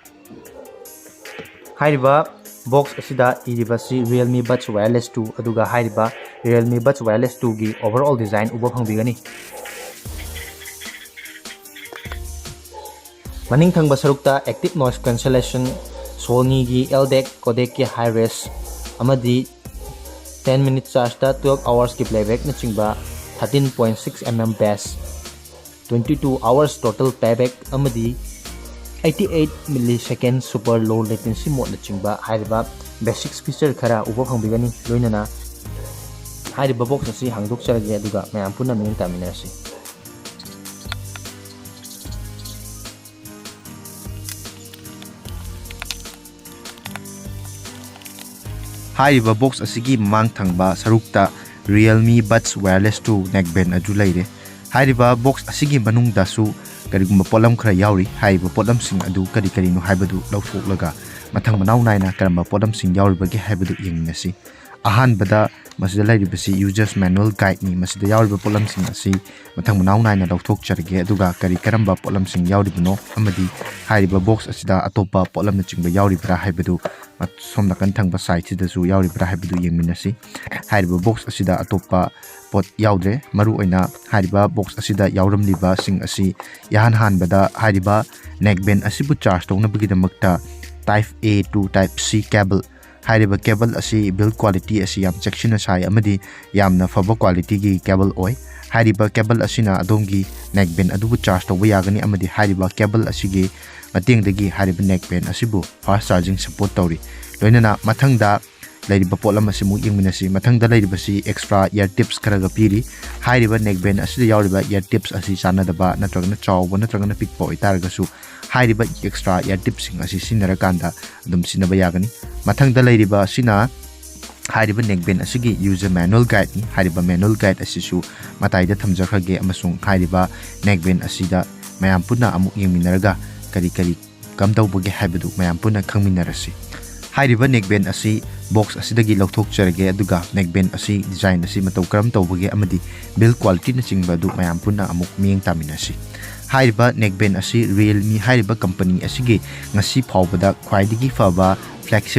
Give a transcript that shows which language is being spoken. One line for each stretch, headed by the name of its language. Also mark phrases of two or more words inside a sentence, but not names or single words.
Manipuri: hairiba box asi da iriba si Realme Buds Wireless 2 aduga hairiba Realme Buds Wireless 2 gi
English: overall design
Manipuri: uba phangbigani Maning thangba sarukta
English: active noise cancellation
Manipuri: Sony gi LDAC codec ki
English: high res
Manipuri: amadi 10
English: minute charge
Manipuri: ta 12 hours ki playback na chingba 13.6 mm bass 22
English: hours total playback
Manipuri: amadi 88
English: millisecond super low latency mode
Manipuri: na chingba hairiba
English: basic feature
Manipuri: khara uba phangbigani loinana hairiba box asi hangdok charage aduga mayam punna ming taminasi Hairiba box asigi mang thangba sarukta Realme Buds Wireless 2 neckband aju leire hairiba box asigi manungda su karigumba polam khara yauri hairiba polam sing adu kari no haibadu lawthoklaga mathang manaw naina karamba polam sing yauribagi haibadu yengnasi ahanbada masida lairibasi
English: users manual guide
Manipuri: ni masida yauriba polam sing asi mathang manaw naina lawthok charge aduga kari karamba polam sing yauribno amadi hairiba box asida atopa polam na chingba yauribra haibadu somna kan thangba site da su yauribra haibadu yengminasi hairiba box asida atopa pot yaudre maru oina hairiba box asida yauramliba sing asi yahan hanbada hairiba neckband asibu charge tongna bigidamakta
English: type A to type C cable
Manipuri: hairiba cable asi
English: build quality
Manipuri: asi yam section asai amadi yamna faba quality gi cable oi hairiba cable asina adongi neckband adubu charge tawba yagani amadi hairiba cable asigi matengdagi hairiba neckband asibu
English: fast charging support
Manipuri: tawri loinana mathangda lairiba polam asimu yengminasi mathangda lairiba si
English: extra ear tips
Manipuri: kharaga piri hairiba neckband asida yauriba
English: ear tips
Manipuri: asi sanadaba natragana chawba natragana pikpa oitargasu hairiba
English: extra ear tips
Manipuri: sing asi sinarakanda adum sinaba yagani mathangda lairiba sina hairiba neckband asigi
English: user manual guide
Manipuri: ni hairiba
English: manual guide
Manipuri: asisu mataida thamjakhage amasung hairiba neckband asida mayam punna amuk yengminaraga kari kamdawbage haibadu mayam punna khangminarasi hairiba neckband asi box asidagi lawthok charage aduga neckband asi design asi mataw karam tawbage amadi
English: build quality
Manipuri: na chingba du mayam punna amuk miyeng taminasi hairiba neckband asi Realme hairiba company asigi ngasi phawbada khwaidigi faba flagship